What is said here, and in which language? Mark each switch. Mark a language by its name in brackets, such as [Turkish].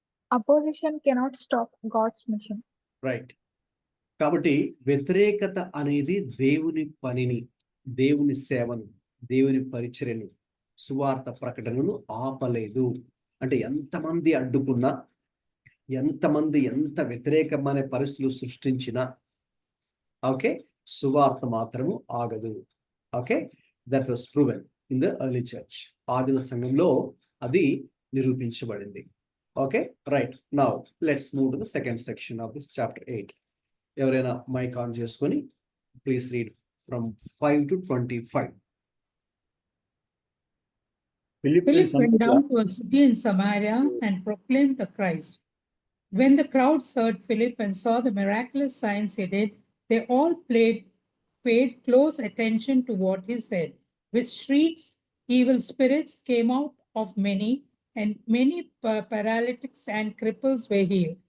[English] Opposition cannot stop God's mission. Right. [Telugu] కాబట్టి వ్యతిరేకత అనేది దేవుని పనిని, దేవుని సేవను, దేవుని పరిచర్యను, సువార్త ప్రకటనను ఆపలేదు. అంటే ఎంతమంది అడ్డుకున్నా, ఎంతమంది ఎంత వ్యతిరేకమైన పరిస్థితులు సృష్టించినా, ఓకే, సువార్త మాత్రము ఆగదు. [English] Okay, that was proven in the early church. [Telugu] ఆదిమ సంఘంలో అది నిరూపించబడింది. [English] Okay, right. Now let's move to the second section of this chapter 8. [Telugu] ఎవరైనా మైక్ ఆన్ చేసుకొని [English] Please read from 5 to 25. Philip Philip in went Samaria. down to a city in Samaria and proclaimed the Christ. When the crowds heard Philip and saw the miraculous signs he did, they all paid close attention to what he said. With shrieks, evil spirits came out of many, and many paralytics and cripples were healed.